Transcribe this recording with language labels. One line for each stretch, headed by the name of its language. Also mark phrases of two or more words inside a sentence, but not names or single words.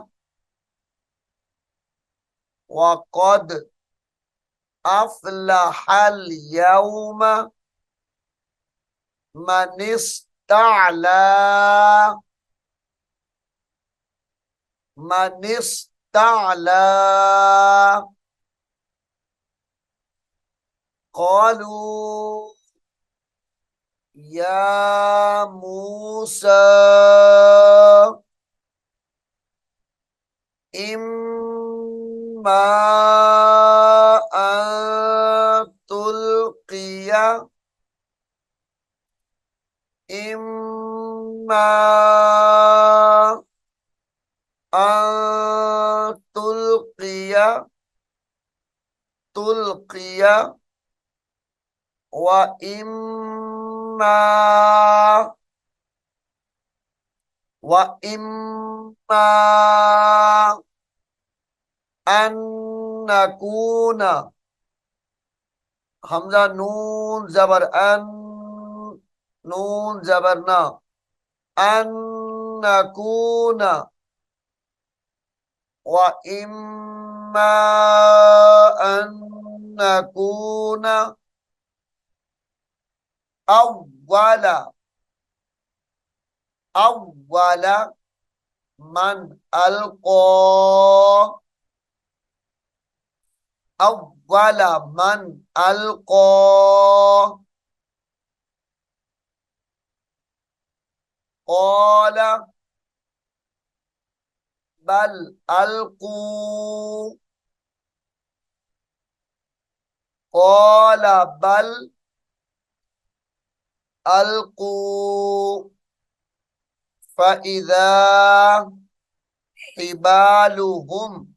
Arabic: وقد أفلح اليوم من استعلى من استعلى قالوا يا موسى إما أن تلقي إما أن تلقي تلقي وإما أن نكون همزة نون زبر أن نون زبر نا أن نكون وإما أن نكون व इम्मा अन नकूना أول أول من ألقى أول من ألقى قال بل ألقوا قال بل ألقوا فإذا حبالهم